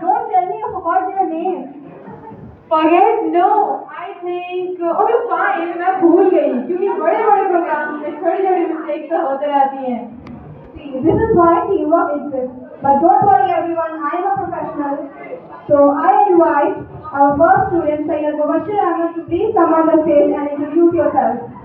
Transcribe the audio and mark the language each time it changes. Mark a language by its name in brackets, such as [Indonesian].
[English] Don't tell me you forgot their name. Forget? No, I think okay fine, [Hindi] मैं भूल गई क्योंकि बड़े-बड़े प्रोग्राम में छोटी-छोटी मिस्टेक्स तो होते रहती हैं. [English] See, this is why teamwork exists. But don't worry everyone, I am a professional. So I invite our first student, Sayyid Mubashir Ahmed, to please come on the stage and introduce yourself.